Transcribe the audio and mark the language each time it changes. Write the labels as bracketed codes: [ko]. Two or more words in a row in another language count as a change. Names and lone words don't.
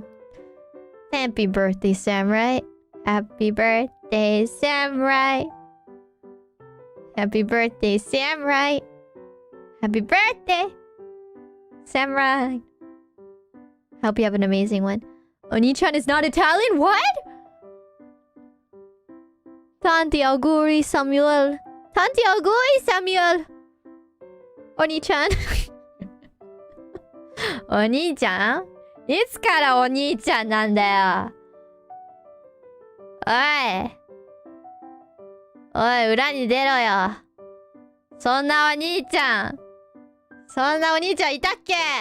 [en] Happy birthday, Samurai. Happy birthday, Samurai. Happy birthday, Samurai. Happy birthday, Samurai. Hope you have an amazing one. Oni-chan is not Italian? What? [it] Tanti auguri, Samuel. Tanti auguri, Samuel. Oni-chan. [ja] お兄ちゃん？いつからお兄ちゃんなんだよ。おい、裏に出ろよ。そんなお兄ちゃんいたっけ？